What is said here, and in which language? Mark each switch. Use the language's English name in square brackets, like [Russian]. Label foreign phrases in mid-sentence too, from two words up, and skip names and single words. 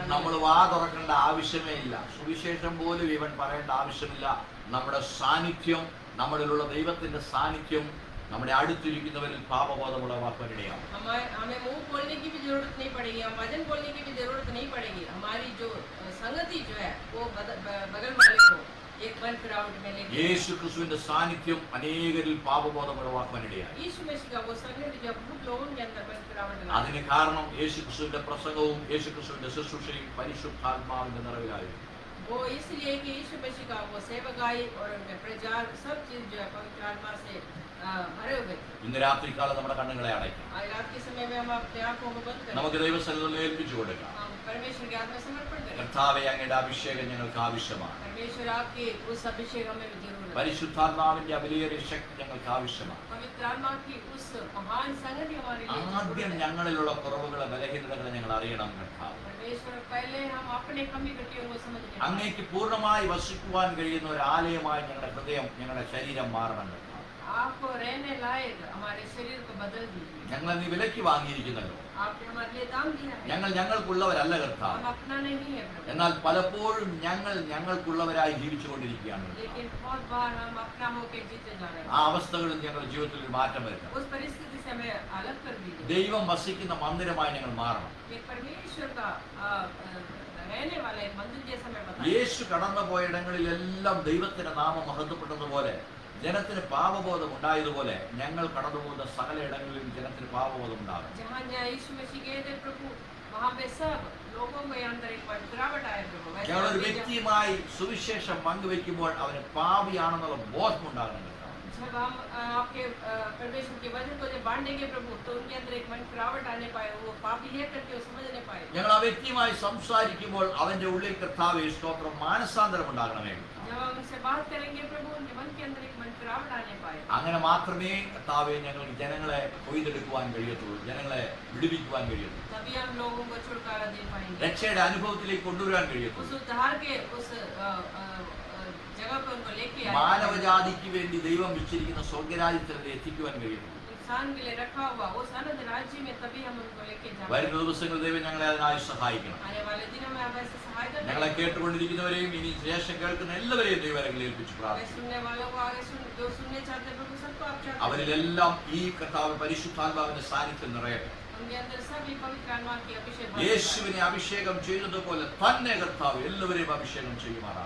[Malayalam] നമ്മൾ വാ തുറക്കേണ്ട ആവശ്യമേ ഇല്ല. സുവിശേഷം പോലും ഇവൻ പറയേണ്ട ആവശ്യമില്ല. നമ്മുടെ സാന്നിധ്യം നമ്മളിലുള്ള ദൈവത്തിന്റെ സാന്നിധ്യം നമ്മുടെ അടുത്തിരിക്കുന്നവരിൽ പാപബോധം ഉളവാക്കാനിടയാകും. [Hindi] हमें मुंह खोलने की भी जरूरत नहीं पड़ेगी, हम वचन बोलने की भी जरूरत नहीं पड़ेगी. हमारी जो संगति जो है वो बगल वाले को एक मन फिरावट में लेके [Malayalam] യേശുക്രിസ്തുവിന്റെ സാന്നിധ്യം അനേകരിൽ പാപബോധം ഉളവാക്കാനിടയായി. [Hindi] यीशु मसीह का वो संगति जब बहुत लोगों के अंदर मन फिरावट लाए. [Malayalam] അതിന് കാരണം യേശുക്രിസ്തുവിന്റെ പ്രസംഗവും യേശുക്രിസ്തുവിന്റെ ശുശ്രൂഷയും പരിശുദ്ധാത്മാവിന്റെ നിറവിലായിരുന്നു. [Hindi] वो इसलिए कि यीशु मसीह का वो सेवकाई और उनके प्रचार सब चीज जो है पवित्र आत्मा से भरे हुए थे. [Malayalam] ഇന്ന് രാത്രികാലം നമ്മുടെ കണ്ണുകളെ അടയ്ക്കാം. [Hindi] आज रात के समय में हम अपने आंखों को बंद करें, [Malayalam] നമുക്ക് ദൈവസന്നിധിയിൽ ഏൽപ്പിച്ചു കൊടുക്കാം. [Hindi] हम परमेश्वर के हाथ में समर्पण करें. [Malayalam] കർത്താവേ, അങ്ങയുടെ അഭിഷേകം ഞങ്ങൾക്ക് ആവശ്യമാണ്. [Hindi] परमेश्वर आपकी उस अभिषेक हमें जरूर है. [Malayalam] പരിശുദ്ധാത്മാവിന്റെ അവിലേറിയ ശക്തി ഞങ്ങൾക്ക് ആവശ്യമാണ്. [Hindi] पवित्र आत्मा की उस महान संगति हमारे लिए [Malayalam] ആദ്യം [Hindi] जरूर है. [Malayalam] ഞങ്ങളിലുള്ള കുറവുകളെ ബലഹീനതകളെ ഞങ്ങൾ അറിയണം കർത്താവ്. [Hindi] परमेश्वर पहले हम अपने कमी कटियों को समझने [Malayalam] അങ്ങേക്ക് പൂർണ്ണമായി വസിക്കുവാൻ കഴിയുന്ന ഒരു ആലയമായി ഞങ്ങളുടെ ഹൃദയം ഞങ്ങളുടെ ശരീരം മാറണം കർത്താവ്. [Hindi] आपको रहने लायक हमारे शरीर को बदल दीजिए. [Malayalam] ഞങ്ങളെ നീ വിലയ്ക്ക് വാങ്ങിയിരിക്കുന്നല്ലോ. [Hindi] आपने हमारे लिए दाम दिया है. [Malayalam] ഞങ്ങൾ ഞങ്ങൾക്കുള്ളവരല്ല കർത്താവ്. [Hindi] हम अपना नहीं है प्रभु. [Malayalam] എന്നാൽ പലപ്പോഴും ഞങ്ങൾ ഞങ്ങൾക്കുള്ളവരായി ജീവിച്ചുകൊണ്ടിരിക്കുകയാണ്. [Hindi] लेकिन बहुत बार हम अपना होकर जीते जा रहे [Malayalam] ആ [Hindi] हैं. [Malayalam] അവസ്ഥകളിൽ ഞങ്ങളുടെ ജീവിതത്തിൽ ഒരു മാറ്റം വരുത്തണം. [Hindi] उस परिस्थिति से हमें अलग कर दीजिए. [Malayalam] ദൈവം വസിക്കുന്ന മന്ദിരമായി ഞങ്ങൾ മാറണം. [Hindi] ये परमेश्वर का रहने वाला एक मंदिर जैसा मैं बताया. [Malayalam] യേശു കടന്നു പോയിടങ്ങളിലെല്ലാം ദൈവത്തിന്റെ നാമം മഹത്വപ്പെട്ടതുപോലെ ജനത്തിന് പാപബോധം ഉണ്ടായതുപോലെ ഞങ്ങൾ കടന്നു പോകുന്ന സകല ഇടങ്ങളിലും ജനത്തിന് പാപബോധം ഉണ്ടാകും. [Hindi] जहाँ जहाँ यीशु मसीह गए थे प्रभु वहाँ पे सब लोगों के अंदर एक गिरावट आया प्रभु. वैसे [Malayalam] ഞങ്ങൾ ഒരു [Hindi] हम भी [Malayalam] വ്യക്തിയുമായി സുവിശേഷം പങ്കുവെക്കുമ്പോൾ അവന് പാപിയാണെന്നുള്ള ബോധം ഉണ്ടാകണം. [Hindi] जब हम आपके परमेश्वर के वचन को जब बांटेंगे प्रभु तो उनके अंदर एक मन गिरावट आने पाए, वो पापी है करके वो समझ नहीं पाए. [Malayalam] ഞങ്ങൾ ആ വ്യക്തിയുമായി സംസാരിക്കുമ്പോൾ അവന്റെ ഉള്ളിൽ കർത്താവേ സ്തോത്രം മാനസാന്തരം ഉണ്ടാകണമേ. [Hindi] जब हम उनसे बात करेंगे प्रभु उनके मन के अंदर एक मन गिरावट आने पाए. [Malayalam] അങ്ങനെ മാത്രമേ കർത്താവേ ഞങ്ങൾക്ക് ജനങ്ങളെ കൊയ്തെടുക്കുവാൻ കഴിയത്തുള്ളൂ, ജനങ്ങളെ വിടുവിക്കുവാൻ കഴിയത്തുള്ളൂ, [Hindi] तभी हम लोगों को छुटकारा दे पाएंगे. [Malayalam] രക്ഷയുടെ അനുഭവത്തിലേക്ക് കൊണ്ടുവരാൻ [Hindi] उस [Malayalam] കഴിയത്തുള്ളൂ. [Hindi] उद्धार के उस जगह पे उनको लेके आए. [Malayalam] മാനവജാതിക്ക് വേണ്ടി ദൈവം വെച്ചിരിക്കുന്ന സ്വർഗരാജ്യത്തിൽ എത്തിക്കുവാൻ കഴിയത്തുള്ളൂ. [Hindi] इंसान के लिए रखा हुआ उस अनंत राज्य में तभी हम उनको लेके जाएंगे. [Malayalam] വരുന്ന ദിവസങ്ങളിൽ ദൈവം ഞങ്ങളെ അതിനായി സഹായിക്കണം. [Hindi] आने वाले दिनों में आप ऐसे सहायता [Malayalam] ഞങ്ങളെ [Hindi] करें. [Malayalam] കേട്ടുകൊണ്ടിരിക്കുന്നവരെയും ഇനി ശേഷം കേൾക്കുന്ന എല്ലാവരെയും ദൈവങ്ങളിൽ ഏൽപ്പിച്ചു [Hindi] आगे [Malayalam] പ്രാർത്ഥിക്കുന്നു. [Hindi] सुनने वालों को आगे जो सुनने चाहते हैं प्रभु सबको आप चाहते हैं. [Malayalam] അവരിലെല്ലാം ഈ കർത്താവ് പരിശുദ്ധാത്മാവിന്റെ സാന്നിധ്യം നിറയട്ടെ. [Hindi] उनके अंदर सभी पवित्र आत्मा की अभिषेक भर जाए. [Malayalam] യേശുവിനെ അഭിഷേകം ചെയ്തതുപോലെ തന്നെ കർത്താവ് എല്ലാവരെയും അഭിഷേകം ചെയ്യുമാറാണ്.